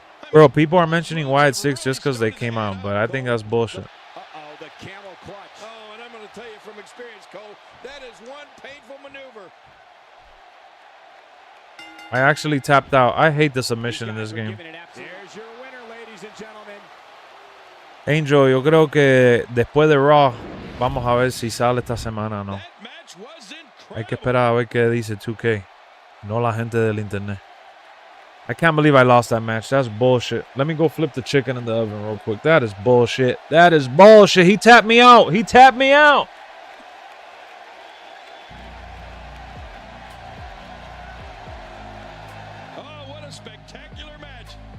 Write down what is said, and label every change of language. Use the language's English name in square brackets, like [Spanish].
[English] Bro, people are mentioning Wyatt 6 just because they came out, but I think that's bullshit. Uh-oh, the camel clutch. Oh, and I'm going to tell you from experience, Cole, that is one painful maneuver. I actually tapped out. I hate the submission in this game. Here's your winner, ladies and gentlemen. [Spanish] Angel, yo creo que después de Raw, vamos a ver si sale esta semana o no. [English] That match was [Spanish] Hay que esperar a ver qué dice 2K, no la gente del internet. [English] I can't believe I lost that match. That's bullshit. Let me go flip the chicken in the oven real quick. That is bullshit. That is bullshit. He tapped me out. He tapped me out. Oh, what a spectacular match.